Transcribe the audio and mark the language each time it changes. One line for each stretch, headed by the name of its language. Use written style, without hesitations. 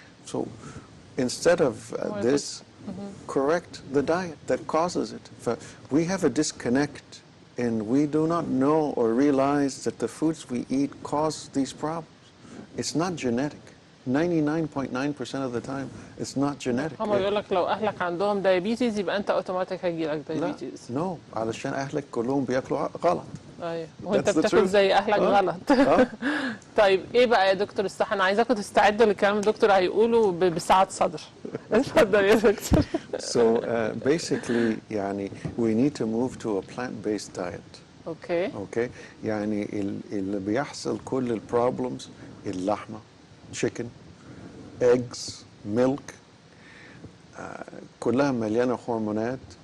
English: So instead of this, correct the diet that causes it. We have a disconnect, and we do not know or realize that the foods we eat cause these problems. It's not genetic. 99.9% of the time, it's not genetic.
Arabic: هم يقول لك لو اهلك عندهم دايابيتس يبقى انت اوتوماتيك هيجي لك دايابيتس. لا، علشان اهلك كلهم بياكلوا غلط. ايوه، وانت بتاكل زي اهلك غلط. طيب ايه بقى يا دكتور الصح؟ انا عايزاكم تستعدوا للكلام الدكتور هيقوله بسعة صدر. اتفضل يا دكتور.
English: So basically يعني we need to move to a plant-based diet. Okay.
Arabic: يعني اللي بيحصل كل البروبلمز، اللحمة،
English: chicken, eggs, milk,
Arabic: كلها مليانة هرمونات.